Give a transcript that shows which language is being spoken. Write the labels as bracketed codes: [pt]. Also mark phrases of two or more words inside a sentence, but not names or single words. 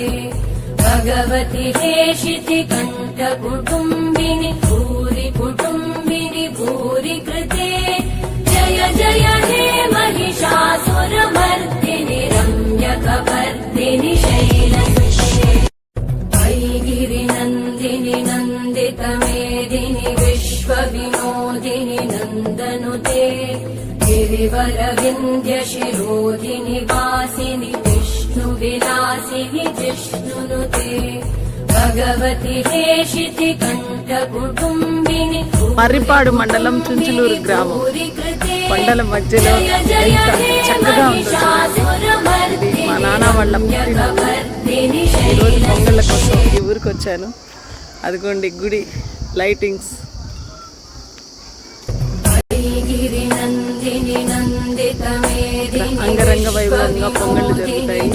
[sa] भगवति हेशिति कण्ठकुटुम्बिनि भूरि कुटुम्बिनि भूरि कृते जय जय हे महिषासुरमर्दिनि रम्यकवर्दिनि शैलविश्वे गिरिनन्दिनि नन्दितमेदिनि विश्वविनोदिनि नन्दनुते गिरिवरविन्द्यशिरोधिनि वासिनि विष्णुविलासिनि जिष्णुनुते भगवति हेशिति कण्ठकुटुम्बिनि [te] మర్రిపాడు మండలం చుంచులూరు గ్రామం కొండల మధ్యలో ఎంత చక్కగా ఉంటుంది. మా నాన్న వాళ్ళ పుట్టినరోజు. ఈరోజు పొంగళ్ళ కోసం ఈ ఊరికి వచ్చాను. అదిగోండి గుడి లైటింగ్స్. అంగరంగ వైభవంగా పొంగళ్ళు జరుగుతాయి.